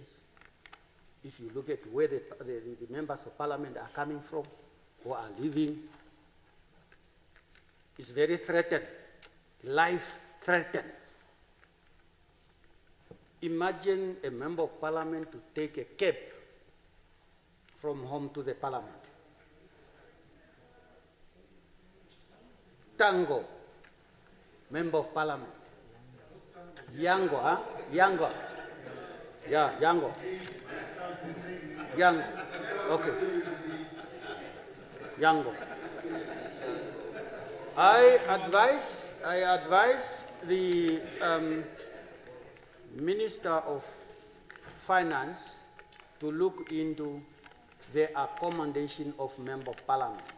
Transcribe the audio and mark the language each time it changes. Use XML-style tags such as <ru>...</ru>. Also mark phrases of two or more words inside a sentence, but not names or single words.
<en>If you look at where the members of Parliament are coming from, who are living, it's very threatened, life threatened. Imagine a member of Parliament to take a cab from home to the Parliament. Tango, member of Parliament. Yango, huh? Yango. Yeah, Yango. Yango. Okay. Yango. I advise the Minister of Finance to look into the accommodation of Member of Parliament.</en>